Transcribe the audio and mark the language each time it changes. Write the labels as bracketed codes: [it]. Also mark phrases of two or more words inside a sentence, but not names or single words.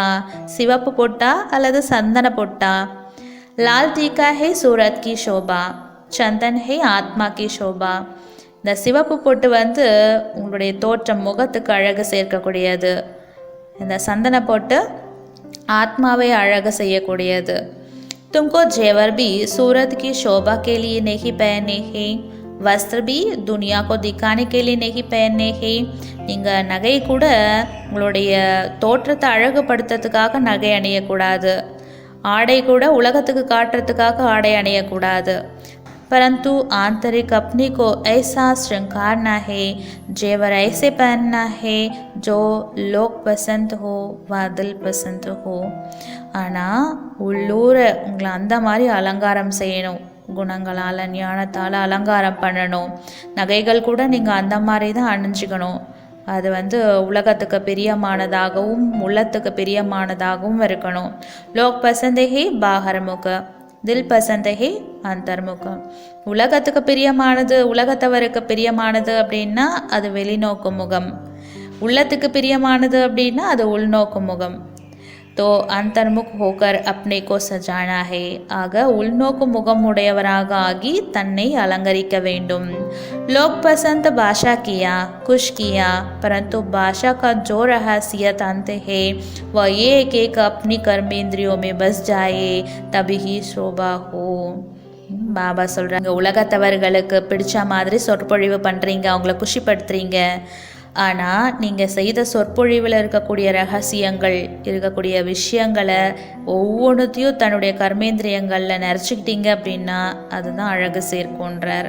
[ta] சிவப்பு பொட்டா அல்லது சந்தன பொட்டா? [hi] लाल टीका है सूरत की शोभा, चंदन है आत्मा की शोभा. [ta] இந்த சிவப்பு பொட்டு வந்து உங்களுடைய தோற்றம், முகத்துக்கு அழகு சேர்க்கக்கூடியது. இந்த சந்தன பொட்டு ஆத்மாவை அழகு செய்யக்கூடியது. [hi] तुमको जेवर भी सूरत की शोभा के लिए नहीं पहने हैं, वस्त्र भी दुनिया को दिखाने के लिए नहीं पहने हैं. [ta] நீங்கள் நகை கூட உங்களுடைய தோற்றத்தை அழகுபடுத்துறதுக்காக நகை அணியக்கூடாது. ஆடை கூட உலகத்துக்கு காட்டுறதுக்காக ஆடை அணியக்கூடாது. [hi] परंतु आंतरिक अपने को ऐसा श्रृंगारना है, जेवर ऐसे पहनना है जो लोग पसंद हो व दिल पसंद हो. [ta] ஆனால் உள்ளூரை உங்களை அந்த மாதிரி அலங்காரம் செய்யணும். குணங்களால், ஞானத்தால் அலங்காரம் பண்ணணும். நகைகள் கூட நீங்கள் அந்த மாதிரி தான் அணிஞ்சிக்கணும். அது வந்து உலகத்துக்கு பிரியமானதாகவும் உள்ளத்துக்கு பிரியமானதாகவும் இருக்கணும். [hi] लोक पसंद बहिर्मुख, दिल पसंद अंतर्मुख. [ta] உலகத்துக்கு பிரியமானது, உலகத்தவருக்கு பிரியமானது அப்படின்னா அது வெளிநோக்கு முகம். உள்ளத்துக்கு பிரியமானது அப்படின்னா அது உள்நோக்கு முகம். [hi] तो अंतर्मुख होकर अपने को सजाना है. [ta] ஆக உள்நோக்கு முகம் உடையவராக ஆகி தன்னை அலங்கரிக்க வேண்டும். [hi] लोग पसंद भाषा किया, कुछ किया, परंतु भाषा का जो रहस्यत अंत है वह ये एक अपनी कर्मेंद्रियों में बस जाए तभी ही शोभा हो. [ta] பாபா சொல்கிறாங்க, உலகத்தவர்களுக்கு பிடிச்ச மாதிரி சொற்பொழிவு பண்ணுறீங்க, அவங்கள குஷிப்படுத்துறீங்க. ஆனால் நீங்கள் செய்த சொற்பொழிவில் இருக்கக்கூடிய ரகசியங்கள், இருக்கக்கூடிய விஷயங்களை ஒவ்வொன்றுத்தையும் தன்னுடைய கர்மேந்திரியங்களில் நிறச்சிக்கிட்டீங்க அப்படின்னா அதுதான் அழகு சேர்க்குன்றார்.